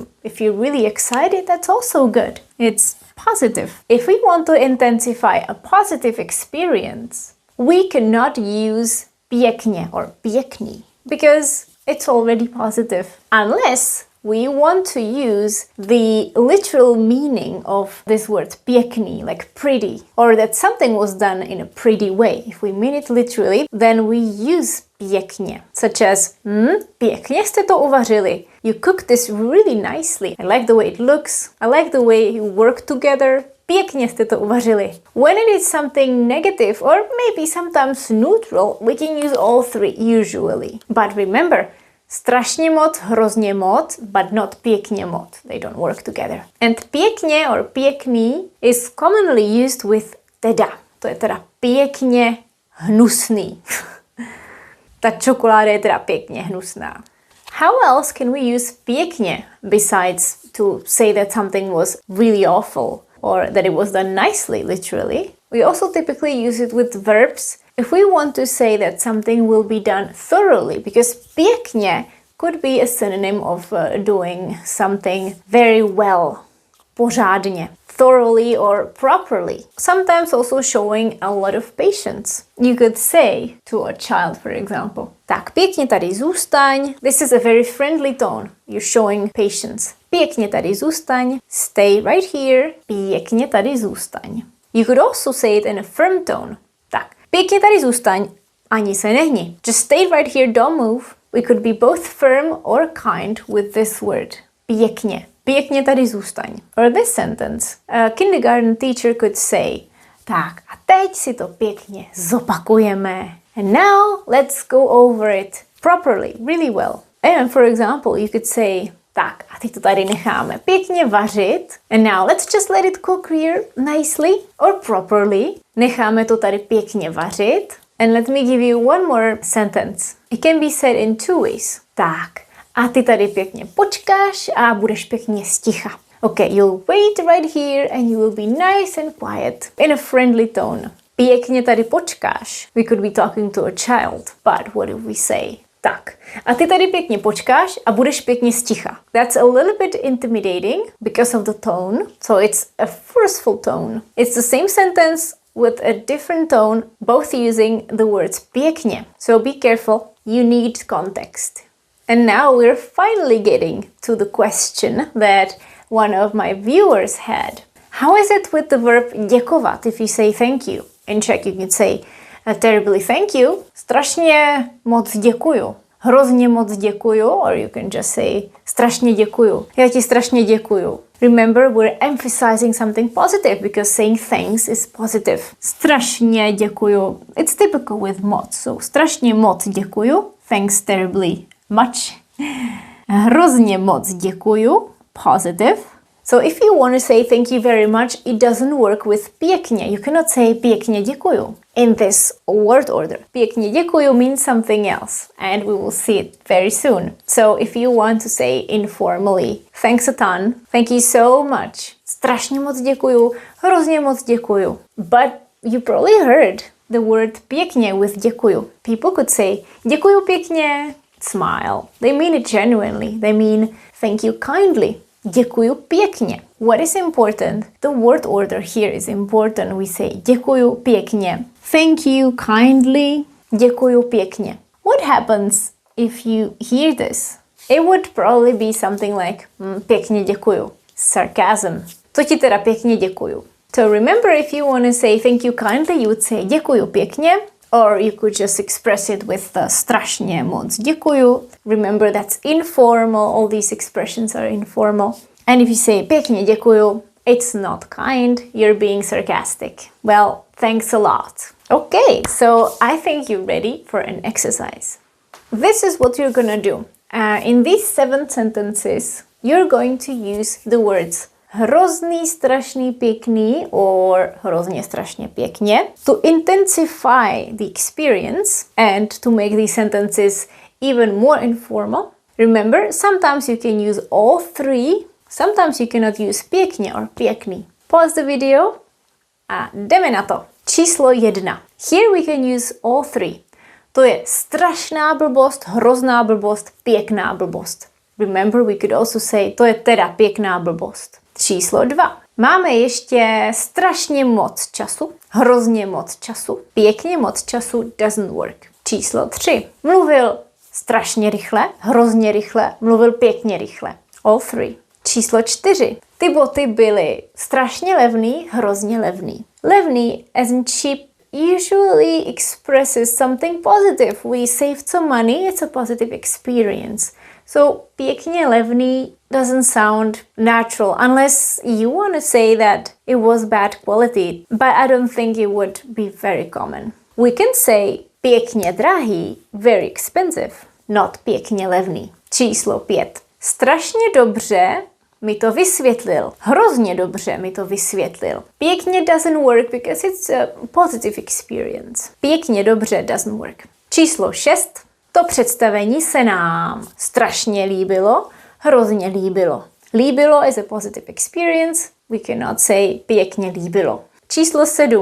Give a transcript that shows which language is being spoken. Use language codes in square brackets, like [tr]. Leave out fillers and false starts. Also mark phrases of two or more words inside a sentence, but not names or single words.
[en] If you're really excited, that's also good. It's positive. If we want to intensify a positive experience, we cannot use pěkně or pěkný because it's already positive. Unless we want to use the literal meaning of this word pěkný, like pretty, or that something was done in a pretty way. If we mean it literally, then we use pěkně, such as [cs] pěkně jste to uvařili. [en] You cooked this really nicely. I like the way it looks. I like the way you work together. Pěkně jste to uvařili. When it is something negative or maybe sometimes neutral, we can use all three usually. But remember, [cs] strašně moc, hrozně moc, [en] but not [cs] pěkně moc. [en] They don't work together. And pěkně or pěkný is commonly used with teda. [cs] To je teda pěkně hnusný. Ta čokoláda je teda pěkně hnusná. [en] How else can we use pěkně besides to say that something was really awful or that it was done nicely, literally? We also typically use it with verbs if we want to say that something will be done thoroughly, because pěkně could be a synonym of doing something very well, pořádně, thoroughly or properly. Sometimes also showing a lot of patience. You could say to a child, for example, [cs] tak pěkně tady zůstaň. [en] This is a very friendly tone. You're showing patience. [cs] Pěkně tady zůstaň. [en] Stay right here. [cs] Pěkně tady zůstaň. [en] You could also say it in a firm tone. [cs] Tak, pěkně tady zůstaň, ani se nehni. [en] Just stay right here, don't move. We could be both firm or kind with this word. [cs] Pěkně. Pěkně tady zůstaň. [en] Or this sentence. A kindergarten teacher could say, [cs] tak a teď si to pěkně zopakujeme. [en] And now let's go over it properly, really well. And for example, you could say, [cs] tak a teď to tady necháme pěkně vařit. [en] And now let's just let it cook here nicely or properly. [cs] Necháme to tady pěkně vařit. [en] And let me give you one more sentence. It can be said in two ways. [cs] Tak. A ty tady pěkně počkáš a budeš pěkně sticha. [en] Okay, you'll wait right here and you will be nice and quiet in a friendly tone. [cs] Pěkně tady počkáš. [en] We could be talking to a child, but what do we say? [cs] Tak, a ty tady pěkně počkáš a budeš pěkně sticha. [en] That's a little bit intimidating because of the tone, so it's a forceful tone. It's the same sentence with a different tone, both using the words pěkně. So be careful, you need context. And now we're finally getting to the question that one of my viewers had. How is it with the verb děkovat if you say thank you? In Czech you can say terribly thank you, [cs] strašně moc děkuju, hrozně moc děkuju, [en] or you can just say [cs] strašně děkuju, já ti strašně děkuju. [en] Remember, we're emphasizing something positive because saying thanks is positive. [cs] Strašně děkuju, [en] it's typical with moc, so [cs] strašně moc děkuju, [en] thanks terribly much. [cs] Hrozně moc děkuju, [en] positive. So if you want to say thank you very much, it doesn't work with pěkně. You cannot say [cs] pěkně děkuju [en] in this word order. [cs] Pěkně děkuju [en] means something else, and we will see it very soon. So if you want to say informally, thanks a ton, thank you so much, [cs] strašně moc děkuju, hrozně moc děkuju. [en] But you probably heard the word pěkně with děkuju. People could say [cs] děkuju pěkně, [en] smile. They mean it genuinely. They mean thank you kindly. [cs] Děkuju pěkně. [en] What is important? The word order here is important. We say [cs] děkuju pěkně. [en] Thank you kindly. [cs] Děkuju pěkně. [en] What happens if you hear this? It would probably be something like [cs] pěkně děkuju. Sarcasm. To ti teda pěkně děkuju. [en] So remember, if you want to say thank you kindly, you would say [cs] děkuju pěkně. [en] Or you could just express it with [cs] strašně moc děkuju. [en] Remember, that's informal. All these expressions are informal. And if you say [cs] pěkně děkuju, [en] it's not kind. You're being sarcastic. Well, thanks a lot. Okay, so I think you're ready for an exercise. This is what you're gonna do. In these 7 sentences, you're going to use the words [cs] hrozný, strašný, pěkný [en] or [cs] hrozně, strašně, pěkně [en] to intensify the experience and to make these sentences even more informal. Remember, sometimes you can use all 3, sometimes you cannot use pěkně or pěkný. Pause the video [cs] a jdeme na to. Číslo 1. [en] Here we can use all 3. [cs] To je strašná blbost, hrozná blbost, pěkná blbost. [en] Remember, we could also say [cs] to je teda pěkná blbost. Číslo 2. Máme ještě strašně moc času, hrozně moc času, pěkně moc času [en] doesn't work. [cs] Číslo 3. Mluvil strašně rychle, hrozně rychle, mluvil pěkně rychle. [en] All 3. Číslo 4. [cs] Ty boty byly strašně levný, hrozně levný. [en] Levný as in cheap, usually expresses something positive. We saved some money, it's a positive experience. So [cs] pěkně levný [en] doesn't sound natural unless you want to say that it was bad quality, but I don't think it would be very common. We can say [cs] pěkně drahý, [en] very expensive, not [cs] pěkně levný. Číslo 5. Strašně dobře mi to vysvětlil. Hrozně dobře mi to vysvětlil. [en] Pěkně doesn't work because it's a positive experience. [cs] Pěkně dobře [en] doesn't work. [cs] Číslo 6. To představení se nám strašně líbilo, hrozně líbilo. [en] Líbilo is a positive experience. We cannot say [cs] pěkně líbilo. [en] Číslo 7.